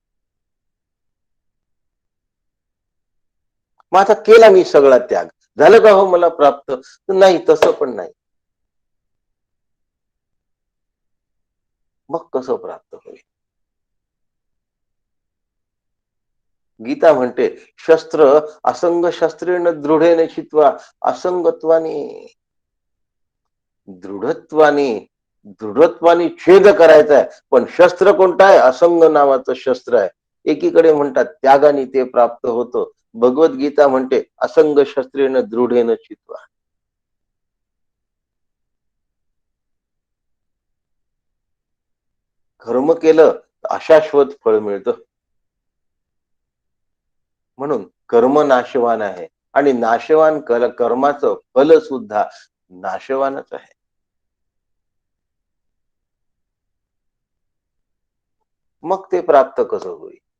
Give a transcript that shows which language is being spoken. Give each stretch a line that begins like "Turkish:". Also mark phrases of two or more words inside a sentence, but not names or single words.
Marathi: मग आता केला मी सगळा त्याग, झालं का हो मला प्राप्त? नाही, तसं पण नाही. मग कसं प्राप्त होईल? गीता म्हणते,
Sanskrit: शस्त्र असंग शस्त्रेण दृढेन चित्वा असंगत्वाने.
Marathi: दृढत्वाने छेद करायचा आहे. पण शस्त्र कोणतं आहे? असंग नावाचं शस्त्र आहे. एकीकडे म्हणतात त्यागाने ते प्राप्त होतं. भगवद्गीता म्हणते
Sanskrit: असंग शस्त्रेण दृढेन चित्वा.
Marathi: कर्म केलं अशाश्वत फळ मिळतं. म्हणून कर्म नाशवान आहे आणि नाशवान कर्माचं फल सुद्धा नाशवानच आहे. मग ते प्राप्त कसं होईल?